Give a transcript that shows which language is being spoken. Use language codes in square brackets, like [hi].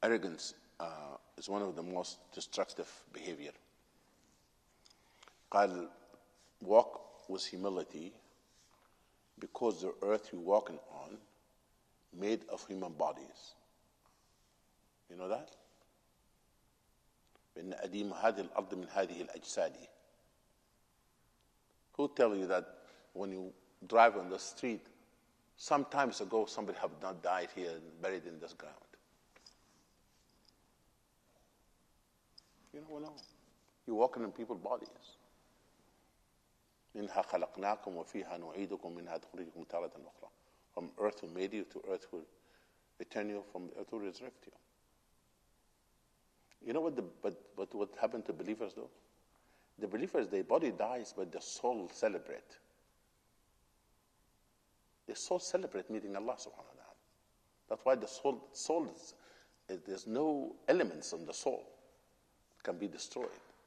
[en] Arrogance is one of the most destructive behavior. قال, walk with humility, because the earth you're walking on made of human bodies. You know that? [ar] بأن أديم هذه الأرض من هذه الأجساد. [en] Who tell you that when you drive on the street, some times ago somebody have not died here and buried in this ground. You never know. You're walking in people's bodies. [ar] منها خلقناكم وفيها نعيدكم منها تخرجكم تارة أخرى. [en] From earth we made you, to earth will return you, from earth will resurrect you. You know what happened to believers though? The believers, their body dies, but the soul celebrate. The soul celebrate meeting Allah subhanahu wa ta'ala. That's why the soul there's no elements in the soul that can be destroyed.